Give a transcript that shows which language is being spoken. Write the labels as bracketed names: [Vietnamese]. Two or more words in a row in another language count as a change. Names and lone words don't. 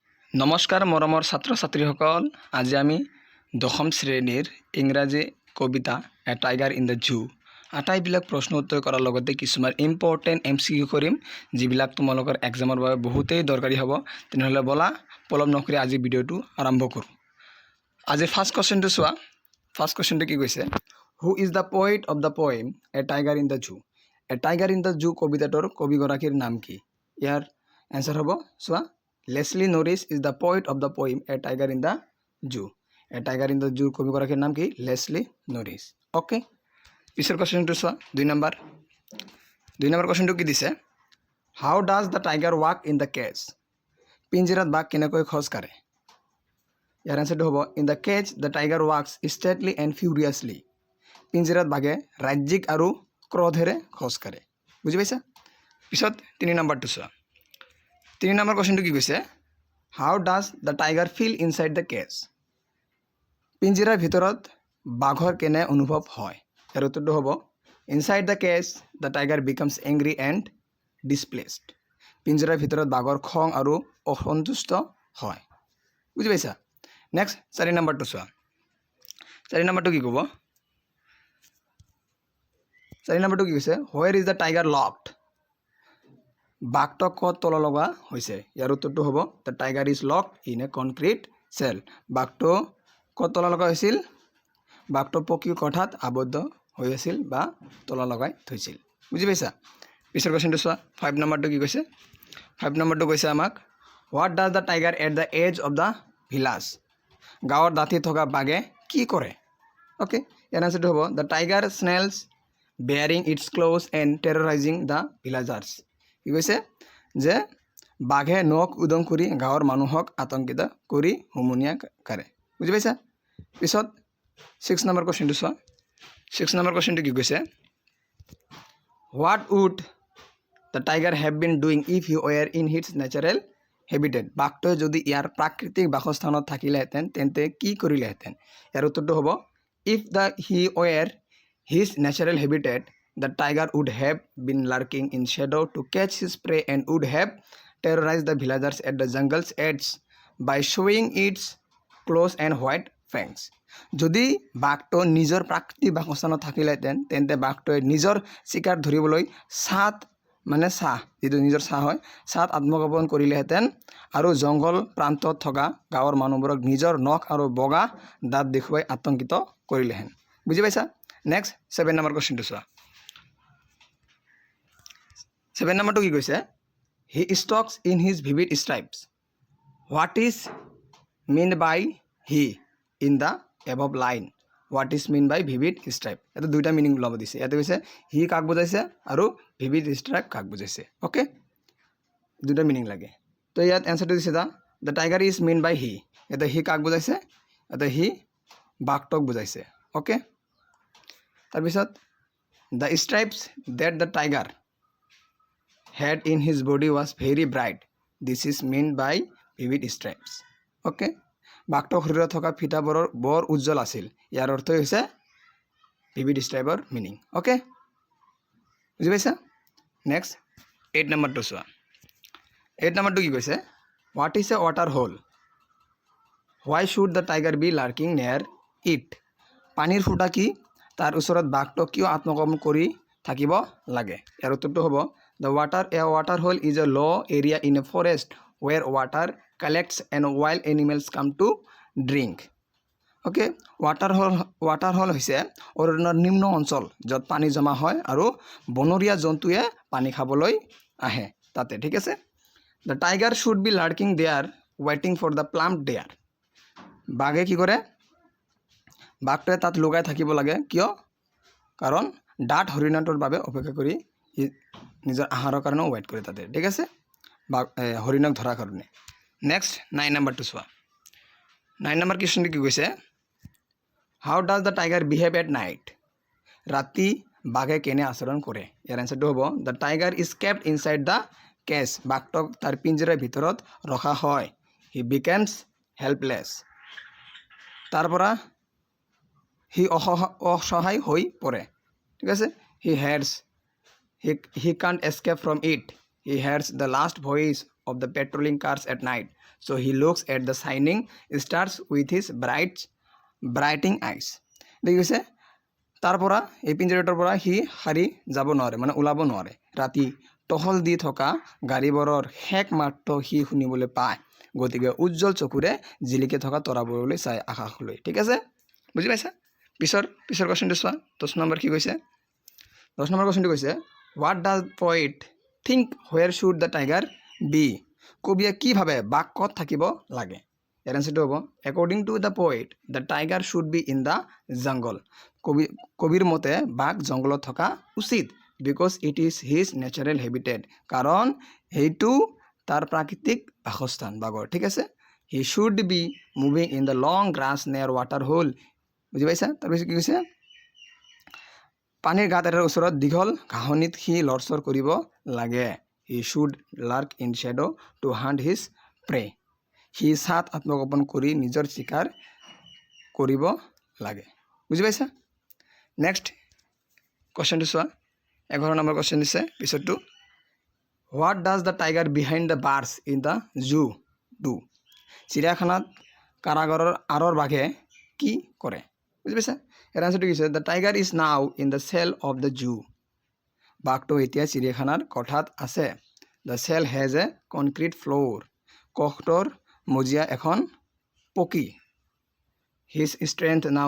[Assamese] নমস্কাৰ মৰমৰ ছাত্ৰ ছাত্ৰীসকল, আজি আমি দশম শ্ৰেণীৰ ইংৰাজী কবিতা এ টাইগাৰ ইন দ্য জু আটাইবিলাক প্ৰশ্ন উত্তৰ কৰাৰ লগতে কিছুমান ইম্পৰ্টেণ্ট MCQ কৰিম, যিবিলাক তোমালোকৰ এক্সামৰ বাবে বহুতেই দৰকাৰী হ'ব। তেনেহ'লে বলা পলম নকৰি আজি ভিডিঅ'টো আৰম্ভ কৰোঁ। আজি ফাৰ্ষ্ট কুৱেশ্যনটো চোৱা। ফাৰ্ষ্ট কুৱেশ্যনটো কি কৈছে? [English] Who is the poet of the poem A Tiger in the Zoo? [Assamese] এ টাইগাৰ ইন দ্য জু কবিতাটোৰ কবিগৰাকীৰ নাম কি? ইয়াৰ এনচাৰ হ'ব চোৱা। [English] Leslie Norris is the poet of the poem A Tiger in the Zoo. [Assamese] A Tiger in the Zoo কবিগৰাকীৰ নাম কি? Leslie Norris. Okay. পিছৰ কোৱেশ্যনটো চোৱা, 2 নম্বৰ কোৱেশ্যনটো কি দিছে? [English] How does the tiger walk in the cage? [Assamese] পিঞ্জিৰাত বাঘ কেনেকৈ খোজ কাঢ়ে? ইয়াৰ এনচাৰটো হ'ব [English] in the cage the tiger walks stately and furiously. [Assamese] পিঞ্জিৰাত বাঘে ৰাজ্যিক আৰু ক্ৰোধেৰে খোজ কাঢ়ে। বুজি পাইছা? পিছত 3 নম্বৰটো চোৱা। 3 নম্বৰ কোৱেশ্যনটো কি কৈছে? [English] How does the tiger feel inside the cage? [Assamese] পিঞ্জিৰাৰ ভিতৰত বাঘৰ কেনে অনুভৱ হয়? ইয়াৰ উত্তৰটো হ'ব [English] inside the cage the tiger becomes angry and displeased. [Assamese] পিঞ্জিৰাৰ ভিতৰত বাঘৰ খং আৰু অসন্তুষ্ট হয়। বুজি পাইছা? নেক্সট 4 নম্বৰটো চোৱা। 4 নম্বৰটো কি ক'ব? 4 নম্বৰটো কি কৈছে? [English] Where is the tiger locked? [Assamese] বাঘটো ক'ত তলা লগা হৈছে? ইয়াৰ উত্তৰটো হ'ব [English] The tiger is locked in a concrete cell. [Assamese] বাঘটো ক'ত তলা লগা হৈছিল? বাঘটো পকী কোঠাত আবদ্ধ হৈ আছিল বা তলা লগাই থৈছিল। বুজি পাইছা? পিছৰ কুৱেশ্যনটো চোৱা। 5 নম্বৰটো কি কৈছে? 5 নম্বৰটো কৈছে আমাক [English] What does the tiger at the edge of the village? [Assamese] গাঁৱৰ দাঁতি থকা বাঘে কি কৰে? অ'কে, ইয়াৰ আনচাৰটো হ'ব [English] The tiger snarls baring its claws and terrorising the villagers. [Assamese] কি কৈছে? যে বাঘে নখ উদং কৰি গাঁৱৰ মানুহক আতংকিত কৰি হুমুনিয়া কাঢ়ে। বুজি পাইছা? পিছত 6 নম্বৰ কুৱেশ্যনটো চোৱা। 6 নম্বৰ কুৱেশ্যনটো কি কৈছে? [English] What would the tiger have been doing if he were in his natural habitat? [Assamese] বাঘটোৱে যদি ইয়াৰ প্ৰাকৃতিক বাসস্থানত থাকিলেহেঁতেন তেন্তে কি কৰিলেহেঁতেন? ইয়াৰ উত্তৰটো হ'ব [English] If he were his natural habitat the tiger would have been lurking in shadow to catch his prey and would have terrorized the villagers at the jungle's edge by showing its claws and white fangs. [Assamese] যদি বাঘটো নিজৰ প্ৰাকৃতিক বাসস্থানত থাকিলেহেঁতেন তেন্তে বাঘটোৱে নিজৰ চিকাৰ ধৰিবলৈ যিটো নিজৰ ছাঁ হয় ছাঁত আত্মগোপন কৰিলেহেঁতেন আৰু জংঘল প্ৰান্তত থকা গাঁৱৰ মানুহবোৰক নিজৰ নখ আৰু বগা দাঁত দেখুৱাই আতংকিত কৰিলেহেঁতেন। বুজি পাইছা? নেক্সট 7 নম্বৰ কুৱেশ্যনটো চোৱা। 7 নম্বৰটো কি কৈছে? [English] He stalks in his vivid stripes. What is meant by he in the above line? What is meant by vivid stripe? [Assamese] ইয়াতে 2টা মিনিং ওলাব দিছে। ইয়াতে কৈছে হি কাক বুজাইছে আৰু [English] vivid stripe [Assamese] কাক বুজাইছে। অ'কে, 2টা মিনিং লাগে। তো ইয়াত এনচাৰটো দিছে [English] The tiger is meant by he. [Assamese] ইয়াতে হি কাক বুজাইছে? ইয়াতে হি বাঘটোক বুজাইছে। [English] অ'কে, তাৰপিছত the stripes that the tiger head in his body was very bright. This is meant by vivid stripes. [Assamese] Okay, বাঘটোৰ শৰীৰত থকা ফিটাবোৰৰ বৰ উজ্জ্বল আছিল। ইয়াৰ অৰ্থ হৈছে [English] vivid stripe's meaning. [Assamese] অ'কে, বুজি পাইছা? নেক্সট 8 নম্বৰটো চোৱা। 8 নম্বৰটো কি কৈছে? [English] What is a water hole? Why should the tiger be lurking near it? [Assamese] পানীৰ ফুটা কি? তাৰ ওচৰত বাঘটো কিয় আত্মগোপন কৰি থাকিব লাগে? ইয়াৰ উত্তৰটো হ'ব [English] a water hole is a low area in a forest where water collects and wild animals come to drink. [Assamese] Okay, [English] water hole [Assamese] হৈছে অৰণ্যৰ নিম্ন অঞ্চল য'ত পানী জমা হয় আৰু বনৰীয়া জন্তুৱে পানী খাবলৈ আহে তাতে। ঠিক আছে? [English] The tiger should be lurking there waiting for the plump there. [Assamese] বাঘে কি কৰে? বাঘটোৱে তাত লুকাই থাকিব লাগে। কিয়? কাৰণ ডাঠ হৰিণাটোৰ বাবে অপেক্ষা কৰি নিজৰ আহাৰৰ কাৰণে ৱেইট কৰে তাতে। ঠিক আছে? হৰিণক ধৰাৰ কাৰণে। নেক্সট 9 নম্বৰটো চোৱা। 9 নম্বৰ কুৱেশ্যনটো কি কৈছে? [English] How does the tiger behave at night? [Assamese] ৰাতি বাঘে কেনে আচৰণ কৰে? ইয়াৰ এনচাৰটো হ'ব [English] The tiger is kept inside the cage. [Assamese] বাঘটোক তাৰ পিঞ্জিৰাৰ ভিতৰত ৰখা হয়। [English] He becomes helpless. [Assamese] তাৰ পৰা সি অসহায় হৈ পৰে। ঠিক আছে? [English] He hears he can't escape from it. he hears the last voice of the patrolling cars at night, so he looks at the shining stars with his brightening eyes. [Assamese] দেখিছে তাৰ পৰা এই পিঞ্জৰাটোৰ পৰা সি হাৰি যাব নোৱাৰে মানে ওলাব নোৱাৰে ৰাতি টহল দি থকা গাড়ীবোৰৰ হেক মাত্ৰ সি শুনিবলৈ পায় গতিকে উজ্জ্বল চকুৰে জিলিকি থকা তৰাবোৰলৈ চাই আকাশলৈ ঠিক আছে বুজি পাইছা পিছৰ কোৱেশ্চনটো চোৱা 10 নম্বৰ কি কৈছে 10 নম্বৰ কোৱেশ্চনটো কৈছে [English] what does poet think where should the tiger be [Assamese] কবিয়ে কি ভাবে বাঘ ক'ত থাকিব লাগে ইয়াৰ আনসাৰটো হ'ব [English] according to the poet the tiger should be in the jungle [Assamese] কবিৰ মতে বাঘ জংগলত থকা উচিত [English] because it is his natural habitat [Assamese] কাৰণ হেইটো তাৰ প্ৰাকৃতিক বাসস্থান বাঘৰ ঠিক আছে [English] he should be moving in the long grass near water hole [Assamese] বুজি পাইছা তাৰপিছত কি কৈছে পানীৰ গাঁত এটাৰ ওচৰত দীঘল ঘাঁহনিত সি লৰচৰ কৰিব লাগে [English] he should lurk in shadow to hunt his prey [Assamese] সি সাত আত্মগোপন কৰি নিজৰ শিকাৰ কৰিব লাগে বুজি পাইছা নেক্সট কোৱেশ্চনটো চোৱা 11 নম্বৰ কোৱেশ্চন দিছে পিছৰটো what [English] does the tiger behind the bars in the zoo do [Assamese] চিৰিয়াখানাত কাৰাগাৰৰ আঁৰৰ বাঘে কি কৰে বুজি পাইছা এর আনসারটো কি [English] the tiger is now in the cell of the zoo [Assamese] বাঘটো এতিয়া চিৰিয়াখানাৰ কোঠাত আছে [English] the cell has a concrete floor [Assamese] কোঠটোৰ মজিয়া এখন পকী [English] his strength now